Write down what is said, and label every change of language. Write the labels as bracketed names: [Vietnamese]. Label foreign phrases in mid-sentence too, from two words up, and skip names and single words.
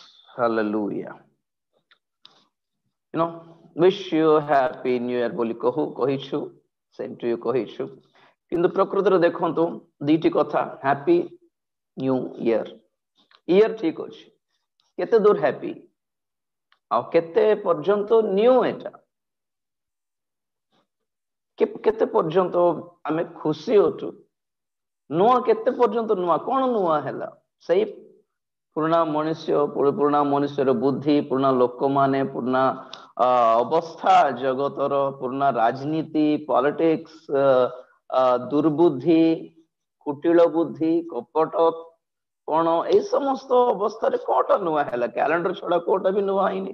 [English] Hallelujah. Wish you happy new year [Odia] ବୋଲି କହିଛୁ, [English] same to you [Odia] କହିଛୁ, କିନ୍ତୁ ପ୍ରକୃତରେ ଦେଖନ୍ତୁ ଦୁଇଟି କଥା, [English] happy new year, year [Odia] ଠିକ ଅଛି, କେତେ ଦୂର happy ଆଉ କେତେ ପର୍ଯ୍ୟନ୍ତ new, ଏଟା କେତେ ପର୍ଯ୍ୟନ୍ତ ଆମେ ଖୁସି ଅଛୁ, ନୂଆ କେତେ ପର୍ଯ୍ୟନ୍ତ ନୂଆ, କଣ ନୂଆ ହେଲା, ସେଇ ପୁରୁଣା ମନୁଷ୍ୟର ବୁଦ୍ଧି, ପୁରୁଣା ଲୋକମାନେ, ପୁରୁଣା ଅବସ୍ଥା ଜଗତର, ପୁରୁଣା ରାଜନୀତି, ପଲିଟିକ୍ସ, ଦୁର୍ବୁଦ୍ଧି, କୁଟିଳ ବୁଦ୍ଧି, କପଟ କଣ, ଏଇ ସମସ୍ତ ଅବସ୍ଥାରେ କୋଉଟା ନୂଆ ହେଲା, କ୍ୟାଲେଣ୍ଡର ଛଡା କୋଉଟା ବି ନୂଆ ହେଇନି।